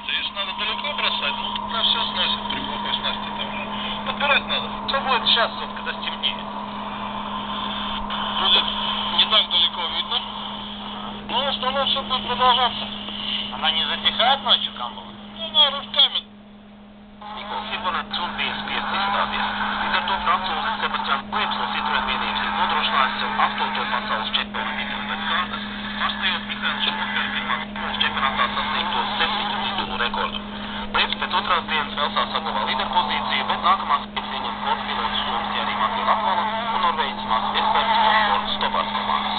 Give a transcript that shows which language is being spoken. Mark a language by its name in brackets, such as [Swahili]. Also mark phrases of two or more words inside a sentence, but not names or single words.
[Russian] А если надо далеко бросать, ну, тогда все сносит при плохой снасти. Там же подбирать надо. Что будет сейчас, вот, когда стемнеет? Будет не так далеко видно. Но в основном все будет продолжаться. Она не затихает ночью, Камбала? Nu, она рывками. [Latvian] Citroen bija spiests izstāties. Līdz ar to francūzis Sebastians Loebs no Citroen vienības ir nodrošinājis sev 8. pasaules čempionu titulu pēc kārtas, pārspējot Mihaila Šumahera pirmās pasaules čempionātā sasniegto 7 titulu rekordu. Loebs pēc otrās dienas Velsā saglabā līderpozīciju, bet nākamās vietas ieņem Ford pilots Suomijas Jari Matti Latvala un Norvēģis Mats Esperts no Ford Stopars komandas.